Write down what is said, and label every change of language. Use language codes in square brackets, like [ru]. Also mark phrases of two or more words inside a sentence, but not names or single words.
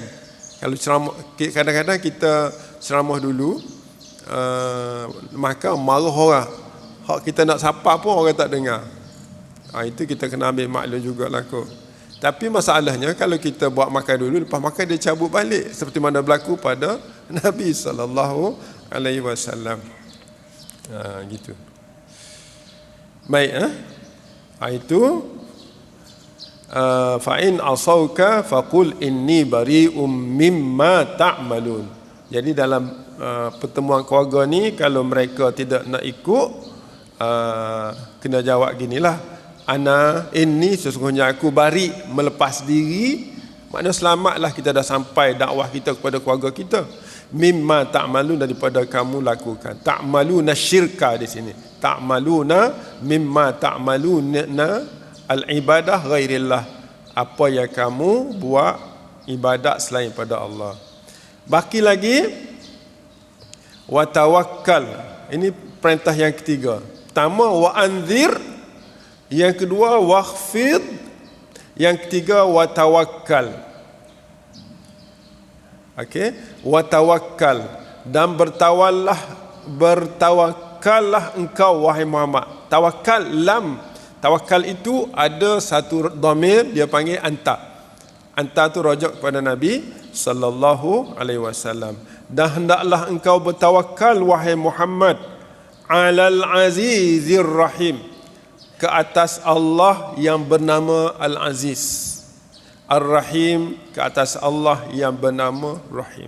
[ms] Kalau ceramah, kadang-kadang kita ceramah dulu, maka marah orang. Hak kita nak sapa pun orang tak dengar. Itu kita kena ambil maklum jugalah kot. Tapi masalahnya kalau kita buat makan dulu, lepas makan dia cabut balik, seperti mana berlaku pada Nabi [ar] صلى الله عليه وسلم. [ms] Gitu. Baik, itu [ar] فإن عصوك فقل إني بريء مما تعملون. [ms] Jadi dalam pertemuan keluarga ni, kalau mereka tidak nak ikut, kena jawab ginilah, ana ini sesungguhnya aku bari, melepas diri, maknanya selamatlah, kita dah sampai dakwah kita kepada keluarga kita. [ar] مما تعملون, [ms] daripada kamu lakukan. [ar] تعملون شركا [ms] di sini. [ar] تعملون مما تعملون العبادة غير الله. [ms] Apa yang kamu buat ibadat selain pada Allah. Baki lagi [ar] وتوكل. [ms] Ini perintah yang ketiga. Pertama [ar] وأنذر, [ms] yang kedua wakhfid, yang ketiga [ar] وتوكل. [ms] Okey, [ar] وتوكل, [ms] dan bertawakkallah engkau wahai Muhammad. Tawakkal, lam tawakal itu ada satu dhamir, dia panggil anta. Anta tu rujuk kepada Nabi [ar] صلى الله عليه وسلم. [ms] Dan hendaklah engkau bertawakal wahai Muhammad [ar] على العزيز الرحيم, [ms] ke atas Allah yang bernama Al-Aziz, Ar-Rahim, ke atas Allah yang bernama Rahim.